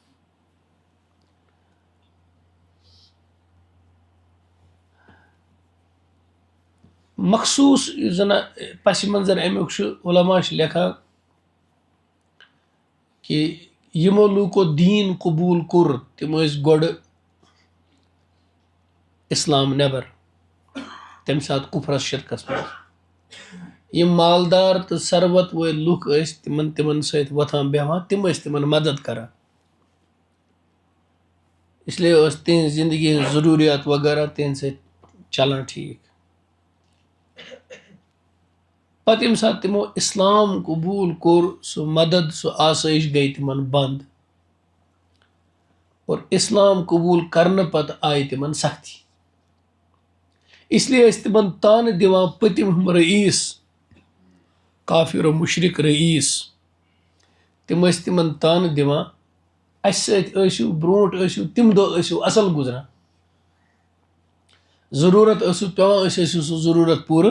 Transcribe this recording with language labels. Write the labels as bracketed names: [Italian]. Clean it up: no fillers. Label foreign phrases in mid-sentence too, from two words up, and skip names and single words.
[Kashmiri] مخصوٗص یُس زن پس منظر امیُک چھُ علما چھِ لیکھان کہِ یِمو لوٗکو دیٖن قبوٗل کوٚر تِم ٲسۍ گۄڈٕ اسلام نٮ۪بر، تمہِ ساتہٕ کُفرس شرکس منٛز. یِم مالدار تہٕ ثروت وٲلۍ لُکھ ٲسۍ تِمن سۭتۍ وۄتھان بیٚہوان، تِم ٲسۍ تِمن مدد کران، [Urdu] اس لیے [Kashmiri] ٲس تِہنٛز زندگی ہٕنٛز ضروٗریات وغیرہ تِہنٛدِ سۭتۍ چلان ٹھیٖک. پتہٕ ییٚمہِ ساتہٕ تِمو اسلام قبوٗل کوٚر سُہ مدد، سُہ آسٲیش گٔے تِمن بنٛد اور اسلام قبوٗل کرنہٕ پتہٕ آیہِ تِمن سختی. [Urdu] اس لیے [Kashmiri] ٲسۍ تِمن تانہٕ دِوان پٔتِم ہُم رئیٖس، کافر و مُشرِق رئیٖس، تِم ٲسۍ تِمن تانہٕ دِوان اَسہِ سۭتۍ ٲسِو برونٛٹھ، ٲسِو تِم دۄہ ٲسِو اصل گُزران، ضروٗرت ٲسِو پیٚوان أسۍ ٲسِو سُہ ضروٗرت پوٗرٕ.